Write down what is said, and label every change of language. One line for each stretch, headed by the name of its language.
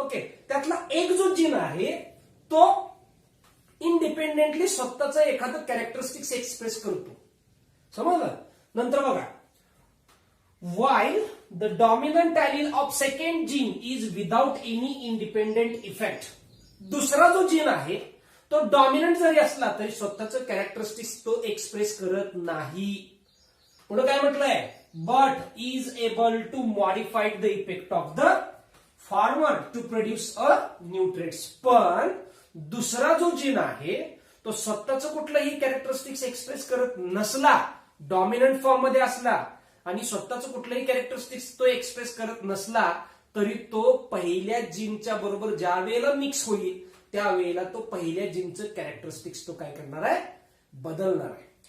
Marathi: Okay, त्यातला एक जो जीन आहे तो इंडिपेंडेंटली स्वतःचं एखादं कॅरेक्टरिस्टिक्स एक्सप्रेस करतो, समजलं। नंतर बघा,
English: while the dominant allele of second gene is without any independent effect।
Marathi: दुसरा जो जीन आहे तो डॉमिनंट जरी असला तरी स्वतःचं कॅरेक्टरिस्टिक्स तो एक्सप्रेस करत नाही। पुढे काय म्हटलंय,
English: but is able to modify the effect of the farmer to produce a new traits।
Marathi: पण दुसरा जो जीन आहे तो स्वतःच कुठलंही कॅरेक्टरिस्टिक्स एक्सप्रेस करत नसला, डॉमिनंट फॉर्म मध्ये असला आणि स्वतःच कुठलंही कॅरेक्टरिस्टिक्स तो एक्सप्रेस करत नसला तरी तो पहिल्या जीनच्या बरोबर ज्या वेळेला मिक्स होईल त्यावेळेला तो पहिल्या जीनचं कॅरेक्टरिस्टिक्स तो काय करणार आहे, बदलणार आहे।